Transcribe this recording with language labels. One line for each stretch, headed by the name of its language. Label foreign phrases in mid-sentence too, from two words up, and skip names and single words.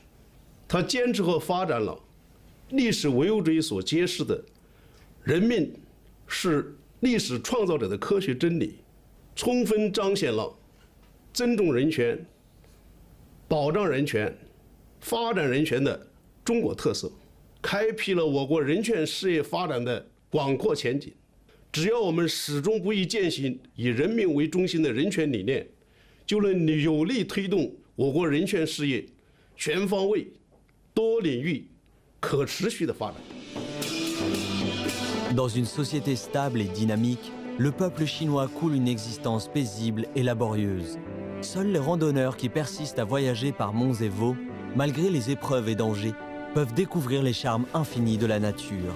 Chinese: 他坚持和发展了历史唯物主义所揭示的人民是历史创造者的科学真理，充分彰显了尊重人权、保障人权、发展人权的中国特色，开辟了我国人权事业发展的广阔前景。只要我们始终不渝践行以人民为中心的人权理念，就能有力推动我国人权事业全方位、多领域、可持续的发展。
French: Dans une société stable et dynamique, le peuple chinois coule une existence paisible et laborieuse. Seuls les randonneurs qui persistent à voyager par monts et vaux, malgré les épreuves et dangers, peuvent découvrir les charmes infinis de la nature.